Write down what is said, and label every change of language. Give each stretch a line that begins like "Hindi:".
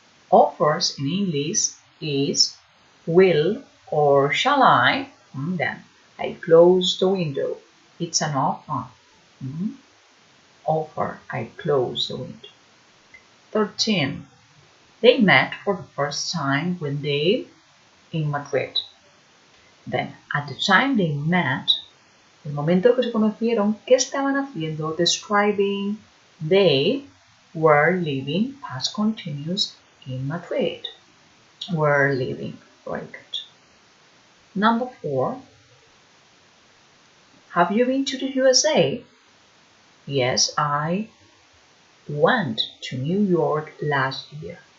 English: Offers in English is will or shall I. Then I close the window. It's an offer. Offer, I close the window. 13. They met for the first time when they in Madrid. Then, at the time they met,
Spanish: el momento que se conocieron, ¿qué estaban haciendo?
English: Describing they were living, past continuous, in Madrid. Were living. Very good. Number 4. Have you been to the USA? Yes, I went to New York last year.